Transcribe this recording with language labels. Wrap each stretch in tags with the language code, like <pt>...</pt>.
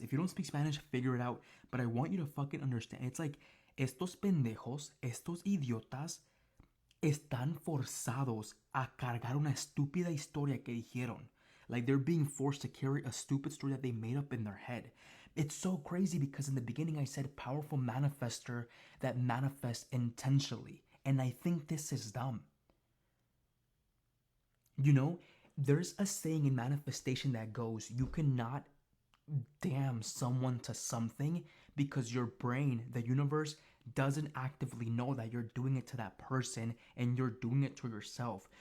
<en>If you don't speak Spanish, figure it out. But I want you to fucking understand. It's like,</en> <es>estos pendejos, estos idiotas, están forzados a cargar una estúpida historia que dijeron.</es> <en>Like, they're being forced to carry a stupid story that they made up in their head. It's so crazy because in the beginning I said powerful manifester that manifests intentionally. And I think this is dumb. You know, there's a saying in manifestation that goes, you cannot damn someone to something because your brain, the universe, doesn't actively know that you're doing it to that person, and you're doing it to yourself.</en>